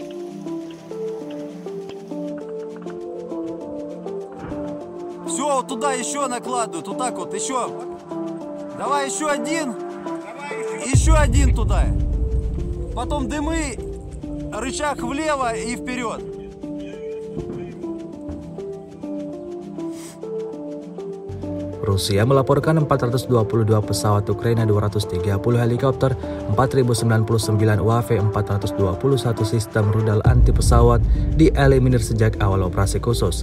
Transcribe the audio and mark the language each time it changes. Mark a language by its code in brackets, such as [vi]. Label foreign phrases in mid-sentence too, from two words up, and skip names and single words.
[ru] Все, вот туда еще накладывают, вот так вот, еще. Давай еще один. Еще один туда. Потом дымы, рычаг влево и вперед. [id] Rusia melaporkan 422 pesawat Ukraina, 230 helikopter, 4.099 UAV, 421 sistem rudal anti pesawat dieliminir sejak awal operasi khusus.